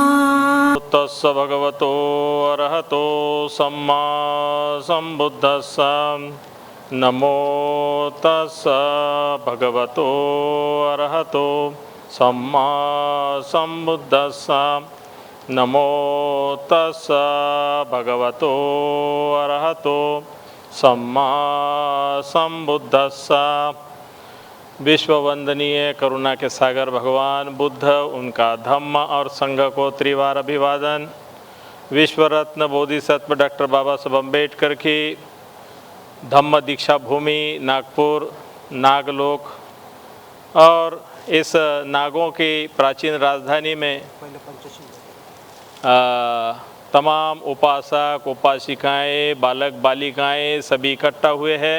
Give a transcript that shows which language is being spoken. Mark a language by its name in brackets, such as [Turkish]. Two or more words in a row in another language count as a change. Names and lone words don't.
[Pali] तस्स भगवतो अरहतो सम्मा सम्बुद्धस्स नमो तस्स भगवतो अरहतो सम्मा सम्बुद्धस्स नमो तस्स भगवतो अरहतो सम्मा सम्बुद्धस्स। [Hindi] विश्व वंदनीय करुणा के सागर भगवान बुद्ध, उनका धम्म और संघ को त्रिवार अभिवादन। विश्व रत्न बोधिसत्व डॉक्टर बाबा साहब अम्बेडकर की धम्म दीक्षा भूमि नागपुर नागलोक और इस नागों की प्राचीन राजधानी में तमाम उपासक उपासिकाएं बालक बालिकाएं सभी इकट्ठा हुए हैं।